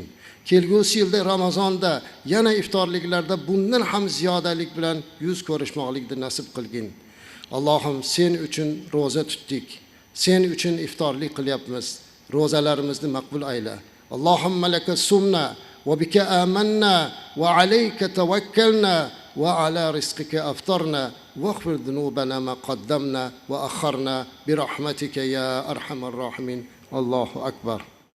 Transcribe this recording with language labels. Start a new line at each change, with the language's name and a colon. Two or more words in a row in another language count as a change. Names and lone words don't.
Uzbek: Kelgusi yilda Ramazonda yana iftorliklarda bundan ham ziyodalik bilan yuz ko'rishmoqlikni nasib qilgin. Allohim, sen uchun roza tutdik. Sen uchun iftorlik qilyapmiz. Rozalarimizni maqbul ayla.
Arabic: اللهم لك صمنا وبك آمنا وعليك توكلنا وعلى رزقك أفطرنا واغفر ذنوبنا ما قدمنا وأخرنا برحمتك يا أرحم الراحمين. الله أكبر.